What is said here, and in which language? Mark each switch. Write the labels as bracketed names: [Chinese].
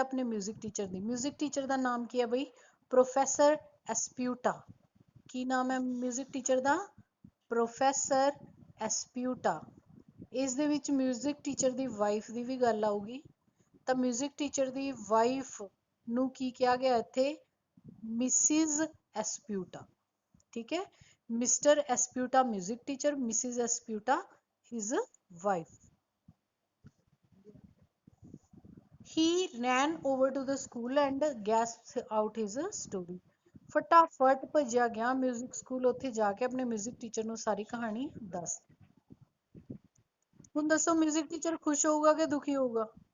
[Punjabi] ਆਪਣੇ music teacher ਦੀ। Music teacher ਦਾ ਨਾਮ ਕੀ ਹੈ ਬਈ? ਪ੍ਰੋਫੈਸਰ ਐਸਪਿਊਟਾ। ਕੀ ਨਾਮ ਹੈ ਮਿਊਜ਼ਿਕ ਟੀਚਰ ਦਾ? ਪ੍ਰੋਫੈਸਰ ਐਸਪਿਊਟਾ। ਇਸ ਦੇ ਵਿੱਚ ਮਿਊਜ਼ਿਕ ਟੀਚਰ ਦੀ ਵਾਈਫ ਦੀ ਵੀ ਗੱਲ ਆਊਗੀ। ਤਾਂ ਮਿਊਜ਼ਿਕ ਟੀਚਰ ਦੀ ਵਾਈਫ ਨੂੰ ਕੀ ਕਿਹਾ ਗਿਆ ਇੱਥੇ? ਮਿਸਿਜ਼ ਐਸਪਿਊਟਾ। [Hindi] ठीक है, mister एस्प्यूटा music teacher, Mrs एस्प्यूटा his wife. [English] he ran over to the school and gasped out his story। [Punjabi] ਫਟਾਫਟ ਭੱਜਿਆ ਗਿਆ ਮਿਊਜ਼ਿਕ ਸਕੂਲ, ਉੱਥੇ ਜਾ ਕੇ ਆਪਣੇ ਮਿਊਜ਼ਿਕ ਟੀਚਰ ਨੂੰ ਸਾਰੀ ਕਹਾਣੀ ਦੱਸ। ਹੁਣ ਦੱਸੋ ਮਿਊਜ਼ਿਕ ਟੀਚਰ ਖੁਸ਼ ਹੋਊਗਾ ਕਿ ਦੁਖੀ ਹੋਊਗਾ?